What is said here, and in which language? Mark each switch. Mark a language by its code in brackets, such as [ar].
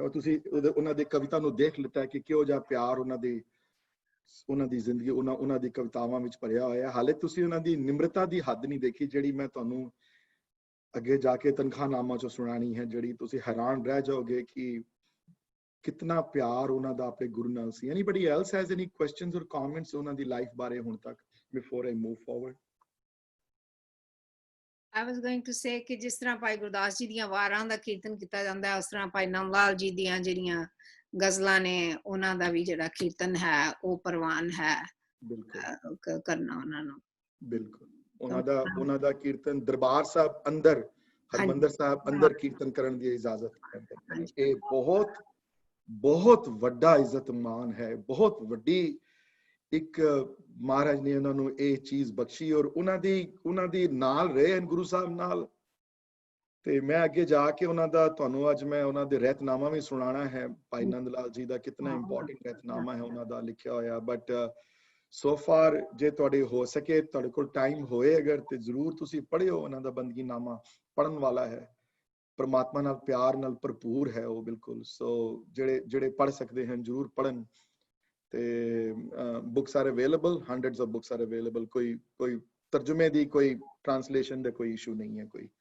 [pa] ਔਰ ਤੁਸੀਂ ਉਹਨਾਂ ਦੇ ਕਵਿਤਾ ਨੂੰ ਦੇਖ ਲਿੱਤਾ ਕਿ ਕਿਹੋ ਜਿਹਾ ਪਿਆਰ ਉਹਨਾਂ ਦੀ ਜ਼ਿੰਦਗੀ ਉਹਨਾਂ ਦੀ ਕਵਿਤਾਵਾਂ ਵਿੱਚ ਭਰਿਆ ਹੋਇਆ। ਹਾਲੇ ਤੁਸੀਂ ਉਹਨਾਂ ਦੀ ਨਿਮਰਤਾ ਦੀ ਹੱਦ ਨਹੀਂ ਦੇਖੀ, ਜਿਹੜੀ ਮੈਂ ਤੁਹਾਨੂੰ ਅੱਗੇ ਜਾ ਕੇ ਤਨਖਾਹਨਾਮਾ ਚੋਂ ਸੁਣਾਣੀ ਹੈ, ਜਿਹੜੀ ਤੁਸੀਂ ਹੈਰਾਨ ਰਹਿ ਜਾਓਗੇ ਕਿ ਕਿਤਨਾ ਪਿਆਰ ਉਹਨਾਂ ਦਾ ਆਪਣੇ ਗੁਰੂ ਨਾਲ ਸੀ। [en] Anybody else has any questions or comments [pa] ਉਹਨਾਂ ਦੀ ਲਾਈਫ ਬਾਰੇ ਹੁਣ ਤੱਕ [en] before I move forward? I was going to say [pa] ਕਿ ਜਿਸ ਤਰ੍ਹਾਂ ਭਾਈ ਗੁਰਦਾਸ ਜੀ ਦੀਆਂ ਵਾਰਾਂ ਦਾ ਕੀਰਤਨ ਕੀਤਾ ਜਾਂਦਾ ਹੈ, ਉਸ ਤਰ੍ਹਾਂ ਭਾਈ ਨੰਦ ਲਾਲ ਜੀ ਦੀਆਂ ਜਿਹੜੀਆਂ ਗਜ਼ਲਾਂ ਨੇ ਉਹਨਾਂ ਦਾ ਵੀ ਜਿਹੜਾ ਕੀਰਤਨ ਹੈ ਉਹ ਪ੍ਰਵਾਨ ਹੈ ਕਰਨਾ ਉਹਨਾਂ ਨੂੰ। ਬਿਲਕੁਲ, ਉਹਨਾਂ ਦਾ ਕੀਰਤਨ ਦਰਬਾਰ ਸਾਹਿਬ ਅੰਦਰ, ਹਰਮੰਦਰ ਸਾਹਿਬ ਅੰਦਰ ਕੀਰਤਨ ਕਰਨ ਦੀ ਇਜਾਜ਼ਤ ਹੈ। ਇਹ ਬਹੁਤ ਵੱਡਾ ਇੱਜ਼ਤ ਮਾਨ ਹੈ, ਬਹੁਤ ਵੱਡੀ ਇੱਕ ਮਹਾਰਾਜ ਨੇ ਉਹਨਾਂ ਨੂੰ ਇਹ ਚੀਜ਼ ਬਖਸ਼ੀ, ਔਰ ਉਹਨਾਂ ਦੀ ਨਾਲ ਰਹੇ ਹਨ ਗੁਰੂ ਸਾਹਿਬ ਨਾਲ। ਤੇ ਮੈਂ ਅੱਗੇ ਜਾ ਕੇ ਉਹਨਾਂ ਦਾ ਤੁਹਾਨੂੰ ਅੱਜ ਮੈਂ ਉਹਨਾਂ ਦੇ ਰਹਿਤਨਾਮਾ ਵੀ ਸੁਣਾਣਾ ਹੈ, ਭਾਈ ਨੰਦ ਲਾਲ ਜੀ ਦਾ ਕਿਤਨਾ ਇੰਪੋਰਟੈਂਟ ਰਹਿਤਨਾਮਾ ਹੈ ਉਹਨਾਂ ਦਾ ਲਿਖਿਆ ਹੋਇਆ। [en] but so far [pa] ਜੇ ਤੁਹਾਡੇ ਹੋ ਸਕੇ, ਤੁਹਾਡੇ ਕੋਲ ਟਾਈਮ ਹੋਏ ਅਗਰ, ਤੇ ਜ਼ਰੂਰ ਤੁਸੀਂ ਪੜ੍ਹਿਓ ਉਹਨਾਂ ਦਾ ਬੰਦਗੀਨਾਮਾ। ਪੜ੍ਹਨ ਵਾਲਾ ਹੈ, ਪਰਮਾਤਮਾ ਨਾਲ ਪਿਆਰ ਨਾਲ ਭਰਪੂਰ ਹੈ ਉਹ ਬਿਲਕੁਲ। ਸੋ ਜਿਹੜੇ ਪੜ੍ਹ ਸਕਦੇ ਹਨ ਜ਼ਰੂਰ ਪੜ੍ਹਨ। [en] ਤੇ books are available, hundreds of books are available। [pa] ਕੋਈ ਤਰਜੁਮੇ ਦੀ ਕੋਈ ਟ੍ਰਾਂਸਲੇਸ਼ਨ ਦਾ ਕੋਈ ਇਸ਼ੂ ਨਹੀਂ ਹੈ ਕੋਈ।